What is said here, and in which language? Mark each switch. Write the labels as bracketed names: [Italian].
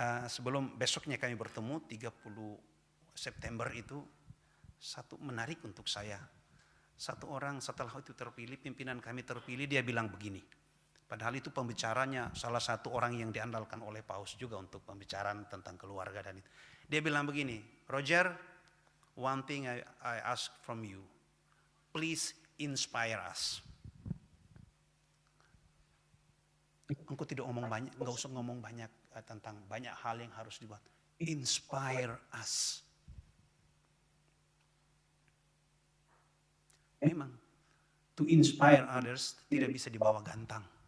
[Indonesian] Sebelum besoknya kami bertemu 30 September itu, satu menarik untuk saya. Satu orang setelah itu terpilih, pimpinan kami terpilih, dia bilang begini. Padahal itu pembicaranya salah satu orang yang diandalkan oleh Paus juga untuk pembicaraan tentang keluarga dan itu. Dia bilang begini, [English] Roger, one thing I ask from you, please inspire us. [Indonesian] Engkau tidak ngomong banyak, enggak usah ngomong banyak tentang banyak hal yang harus dibuat. [English] Inspire us. [Indonesian] Memang, [English] to inspire others [Indonesian] tidak bisa dibawa gantang.